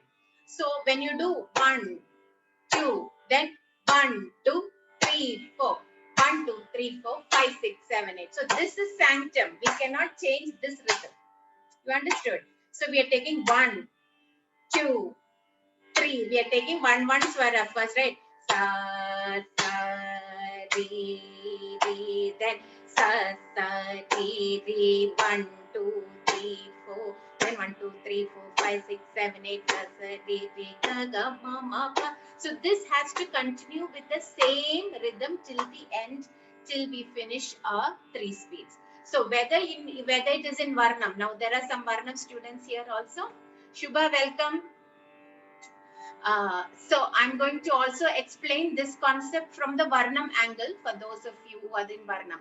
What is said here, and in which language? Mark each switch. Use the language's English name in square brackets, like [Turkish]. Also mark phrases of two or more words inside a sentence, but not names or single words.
[English] So when you do 1, 2, then 1, 2, 3, 4. 1, 2, 3, 4, 5, 6, 7, 8. So this is sanctum. We cannot change this rhythm. You understood? So we are taking 1, 2, 3. We are taking 1 swara first, right? Sa, sa, re, re. Then sa, sa, re, re. 1, 2, 3, 4. Then 1, 2, 3, 4, 5, 6, 7, 8. Sa, sa, re, re, ga, ga, ma, ma, pa. So this has to continue with the same rhythm till the end, till we finish our 3 speeds. So whether it is in Varnam. Now there are some Varnam students here also. Shubha, welcome. So I'm going to also explain this concept from the Varnam angle for those of you who are in Varnam.